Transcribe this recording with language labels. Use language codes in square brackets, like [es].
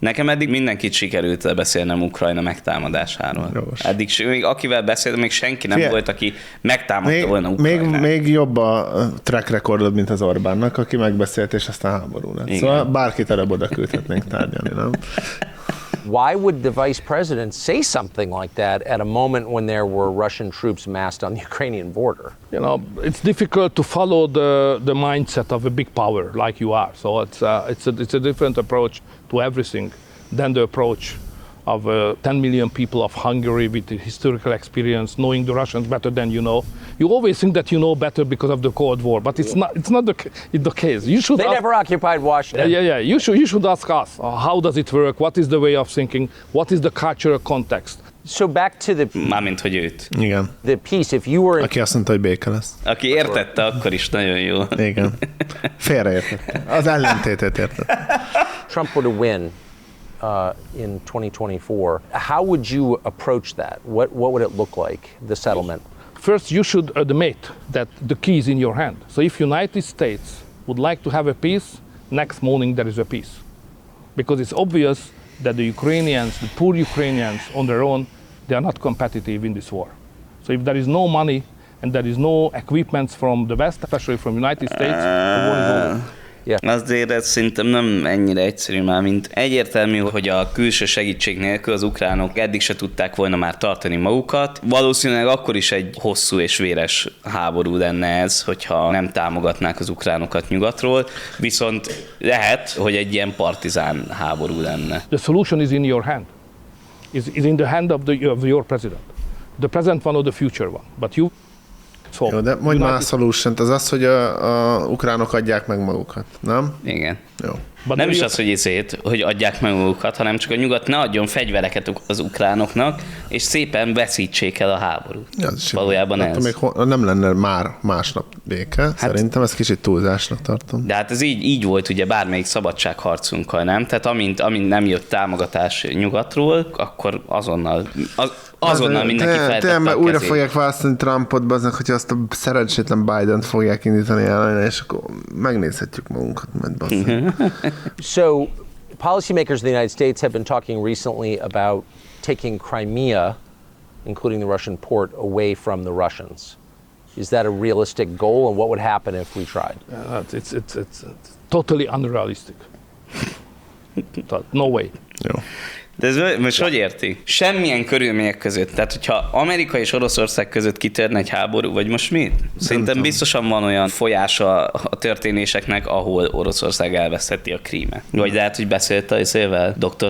[hu] Nekem eddig mindenkit sikerült beszélnem Ukrajna megtámadásáról. Jogos. Eddig még akivel beszéltem, még senki nem volt, aki megtámadta volna Ukrajnát. Még jobb a track recordod, mint az Orbánnak, aki megbeszélt, és aztán háború lett. Igen. Szóval bárkit előbb oda küldhetnénk tárgyalni, nem? [en] Why would the vice president say something like that at a moment when there were Russian troops massed on the Ukrainian border? You know, it's difficult to follow the mindset of a big power like you are. So it's a different approach to everything than the approach of 10 million people of Hungary with the historical experience, knowing the Russians better than you know. You always think that you know better because of the Cold War, but it's not the case. You should never occupied Washington. Yeah. You should ask us, how does it work? What is the way of thinking? What is the cultural context? So back to the [hu] mármint, hogy őt. Igen. [en] The peace, if you were... [hu] Aki azt mondta, hogy béke lesz. Aki értette, akkor is nagyon jó. Igen. Félreértette. Az ellentétét értette. [en] Trump were to win in 2024, how would you approach that? What would it look like, the settlement? First, you should admit that the key is in your hand. So if United States would like to have a peace, next morning there is a peace. Because it's obvious that the Ukrainians, the poor Ukrainians on their own, they are not competitive in this war. So if there is no money and there is no equipment from the West, especially from United States, the war is over. Yeah. [hu] Azért ez szerintem nem ennyire egyszerű már, mint egyértelmű, hogy a külső segítség nélkül az ukránok eddig se tudták volna már tartani magukat. Valószínűleg akkor is egy hosszú és véres háború lenne ez, hogyha nem támogatnák az ukránokat nyugatról, viszont lehet, hogy egy ilyen partizán háború lenne. [en] The solution is in your hand. Is in the hand of your president. The present one or the future one. But you... [hu] Jó, de mondj már a solution-t, az az, hogy a ukránok adják meg magukat, nem? Igen. Jó. [en] But [hu] nem is az, hogy izét, hogy adják meg magukat, hanem csak a nyugat ne adjon fegyvereket az ukránoknak, és szépen veszítsék el a háborút. Ja, ez valójában ez. Még nem lenne már másnap béke, hát, szerintem ezt kicsit túlzásnak tartom. De hát ez így volt ugye bármelyik szabadságharcunkkal, nem? Tehát amint nem jött támogatás nyugatról, akkor azonnal mindenki feltette a kezét. Tényleg, mert újra fogják választani Trumpot, baznak, hogyha azt a szerencsétlen Bident fogják indítani ellene, és akkor megnézhetjük magunkat, mert baznak. [en] So, policymakers in the United States have been talking recently about taking Crimea, including the Russian port, away from the Russians. Is that a realistic goal, and what would happen if we tried? It's totally unrealistic. No way. [hu] Jó. De ez most hogy érti? Semmilyen körülmények között. Tehát, hogyha Amerika és Oroszország között kitörne egy háború, vagy most mi? Szerintem biztosan van olyan folyása a történéseknek, ahol Oroszország elveszheti a Krímet. Vagy lehet, hogy beszélte az ével Dr.